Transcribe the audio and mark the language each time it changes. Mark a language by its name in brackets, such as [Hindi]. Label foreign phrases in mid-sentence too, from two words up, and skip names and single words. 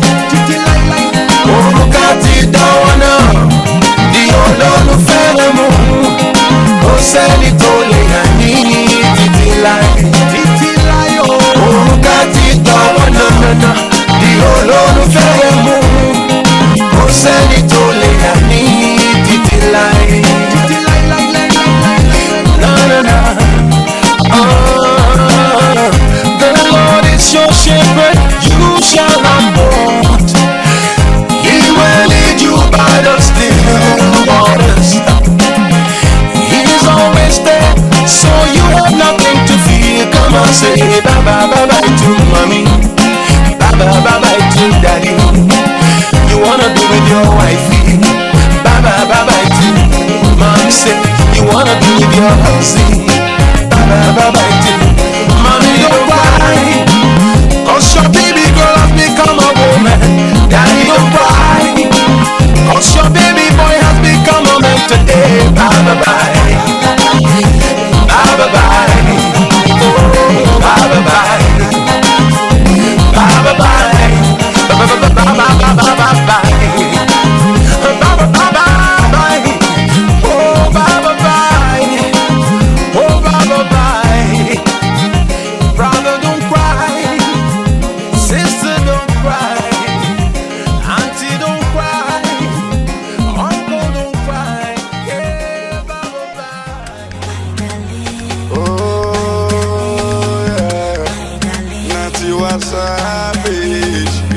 [Yoruba] Òrùka ti dánwọ́ náà di olólùfẹ́ rẹ̀ mú. Kò sẹ́ni tó lè yà ní títí láì. Òrùka ti dánwọ́ náà di olólùfẹ́ rẹ̀ mú. Kò sẹ́ni tó lè yà ní títí láì. [English] The Lord is your shepherd, you shall not want. He will lead you by the still waters. He is always there, so you have nothing to fear. Come on, say bye bye bye bye to mommy, bye bye bye bye to daddy. You wanna be with your wifey, bye bye bye bye to mommy. Say you wanna be with your husband, bye bye bye bye to mommy. Don't cry, 'cause your baby girl has become a woman. Daddy, don't cry, 'cause your baby boy has become a man today. Bye bye bye, bye bye bye, oh bye bye bye, bye bye bye, bye bye bye bye bye bye bye bye bye, oh bye bye bye, oh bye bye bye. Brother, don't cry, sister, don't cry, auntie, don't cry, uncle, don't cry, yeah, bye bye. Oh yeah, Nancy, what's up, bitch?